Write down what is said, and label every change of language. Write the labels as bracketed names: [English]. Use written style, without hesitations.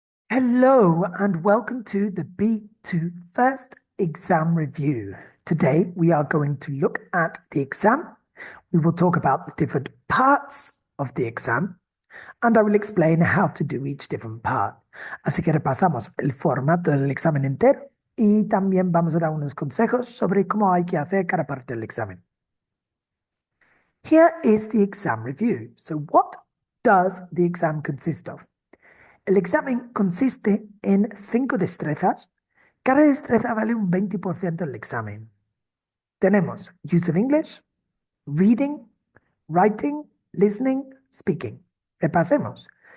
[English] Hello and welcome to the B2 First Exam Review. Today we are going to look at the exam. We will talk about the different parts of the exam and I will explain how to do each different part. [Spanish] Así que repasamos el formato del examen entero y también vamos a dar unos consejos sobre cómo hay que hacer cada parte del examen. [English] Here is the exam review. So what does the exam consist of? [Spanish] El examen consiste en 5 destrezas. Cada destreza vale un 20% del examen. Tenemos use of English, reading, writing, listening, speaking. Repasemos.